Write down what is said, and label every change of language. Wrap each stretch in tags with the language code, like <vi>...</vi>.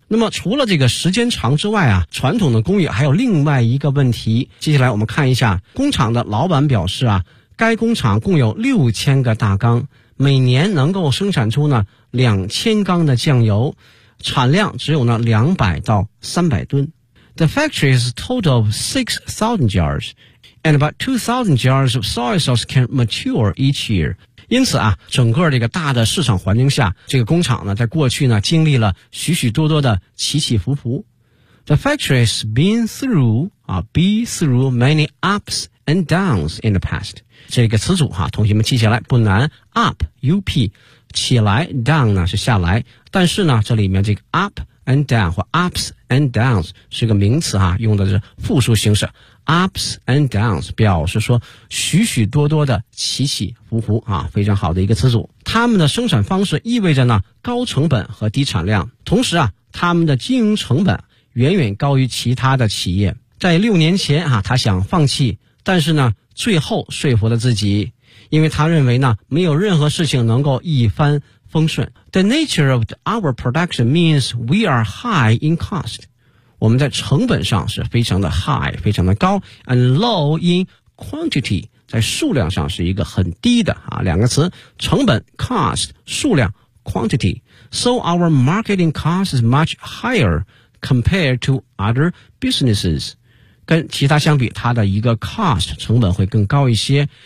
<zh>那么除了这个时间长之外啊，传统的工艺还有另外一个问题。接下来我们看一下，工厂的老板表示啊，该工厂共有6000个大缸，每年能够生产出呢2000缸的酱油，产量只有呢200到300吨。</zh> <en>The factory has a total of 6,000 jars and about 2,000 jars of soy sauce can mature each year。</en> <zh>因此啊，整个这个大的市场环境下，这个工厂呢在过去呢经历了许许多多的起起伏伏。</zh> <en>The factory has been through many ups and downs in the past。</en> <zh>这个词组哈，同学们记起来不难， up, up, 起来， down 呢是下来，但是呢这里面这个 up and down 或 ups and downs 是个名词哈，用的是复数形式，Ups and downs 表示说许许多多的起起伏伏啊，非常好的一个词组。他们的生产方式意味着呢高成本和低产量，同时啊他们的经营成本远远高于其他的企业。在6年前啊，他想放弃，但是呢最后说服了自己，因为他认为呢没有任何事情能够一帆风顺。</zh> <en>The nature of our production means we are high in cost.</en> <zh>我们在成本上是非常的 high, 非常的高</zh> <en>and low in quantity,</en> <zh>在数量上是一个很低的啊，两个词，成本 cost, 数量 quantity,</zh> <en>so our marketing cost is much higher compared to other businesses,</en> <zh>跟其他相比它的一个 cost, 成本会更高一些。</zh>